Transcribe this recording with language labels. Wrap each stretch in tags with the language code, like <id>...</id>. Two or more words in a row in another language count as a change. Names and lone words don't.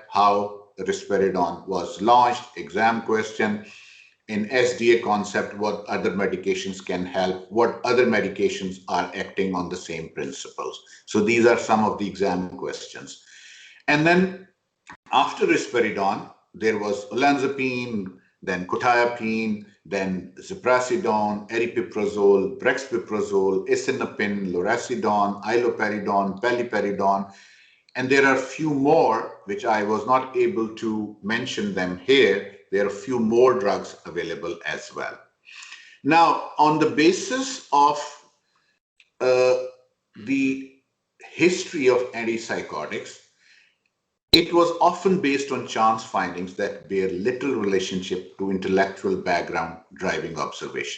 <en>How risperidone was launched? Exam question. In SDA concept, what other medications can help? What other medications are acting on the same principles? So these are some of the exam questions. And then after risperidone, there was olanzapine, then quetiapine, then ziprasidone, aripiprazole, brexpiprazole, isonepine, loracidone, iloperidone, paliperidone, and there are a few more which I was not able to mention them here. There are a few more drugs available as well. Now, on the basis of the history of antipsychotics, it was often based on chance findings that bear little relationship to intellectual background driving observation.</en>